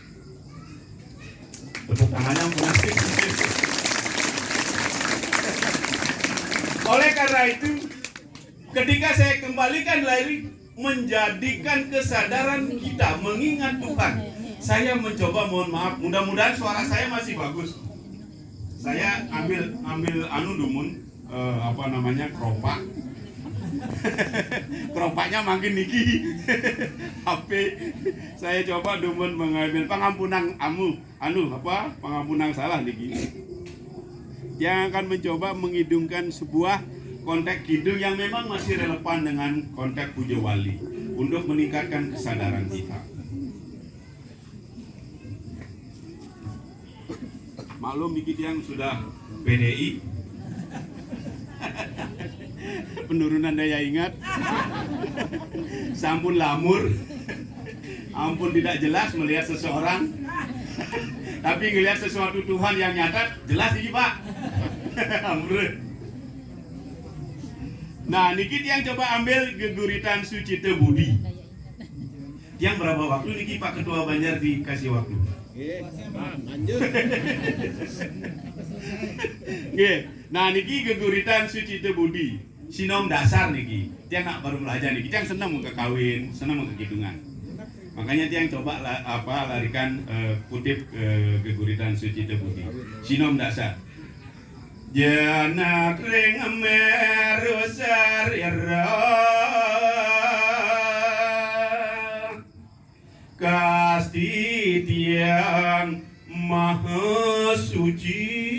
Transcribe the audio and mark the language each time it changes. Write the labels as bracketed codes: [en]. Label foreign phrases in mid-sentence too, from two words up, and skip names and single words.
[id] Tepuk tangannya mengasih. Oleh karena itu, ketika saya kembalikan lagi menjadikan kesadaran kita mengingat Tuhan, saya mencoba, mohon maaf, mudah-mudahan suara saya masih bagus. Saya ambil dumun keropak. Keropaknya makin niki. HP saya coba dumun mengambil pengampunan pengampunan salah niki. Yang akan mencoba mengidungkan sebuah konteks kidung yang memang masih relevan dengan konteks puja wali untuk meningkatkan kesadaran kita. Maklum dikit yang sudah PDI, penurunan daya ingat, [ban] sampun lamur, [id] ampun tidak jelas melihat seseorang, tapi ngelihat sesuatu Tuhan yang nyata jelas ini Pak. Nah, niki yang coba ambil geguritan Sucita Budi. Yang berapa waktu niki Pak Ketua Banjar dikasih waktu? Nah, niki geguritan Sucita Budi. [ban] Sinom dasar niki. Tiang nak baru belajar niki. [id] Tiang senang mau kawin, senang mau kekidungan. Makanya tiang coba larikan kutip geguritan Sucita Budi. Sinom dasar. [ban] Janak ring meru sarira kasti tiang maha suci